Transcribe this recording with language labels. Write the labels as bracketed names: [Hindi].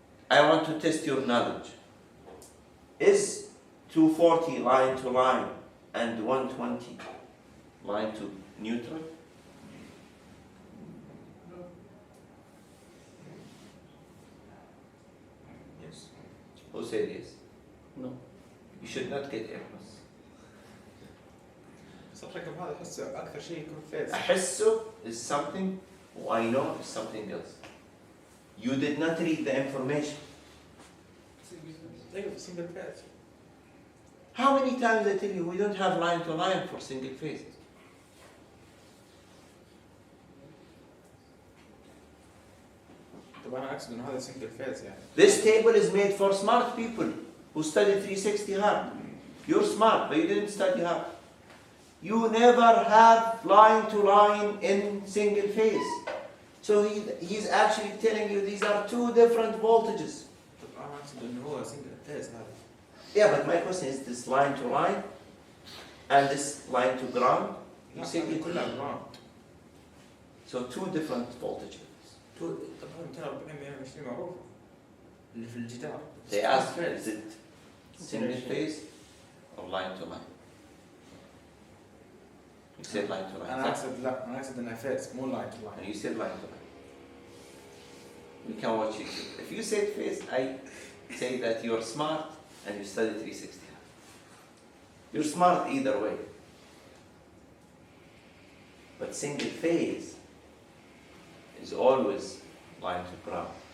[English] I want to test your knowledge. Is 240 line to line and 120 line to neutral? Yes. Who said yes? No. You should not get errors. [Arabic] بس الرقم هذا أحسه أكثر شيء يكون فيز. أحسه [English] is something, or I know is something else. You did not read the information. [Arabic] أيوة [English] single phase. How many times I tell you we don't have line to line for single phase? [Arabic] طبعا أنا أقصد إنه هذا single phase يعني. [English] This table is made for smart people who study 360 hard. You're smart, but you didn't study hard. You never have line to line in single phase. So he's actually telling you these are two different voltages. [Arabic] طبعا أنا أقصد إنه هو single phase هذا. [English] Yeah, but my question is this line to line and this line to ground. You [Arabic] لا، [English] say [Arabic] هذه [English] it. [Arabic] كلها ground. [English] So two different voltages. [Arabic] طبعا 240 120 معروفة. اللي في الجدار. [English] They asked, is it single phase or line to line? You said line to line. [Arabic] أنا أقصد لا، أنا أقصد إنها phase مو line to line. [English] And you said line to line. We can watch it. If you said phase, I say that you're smart and you study 360. You're smart either way. But single phase is always line to ground.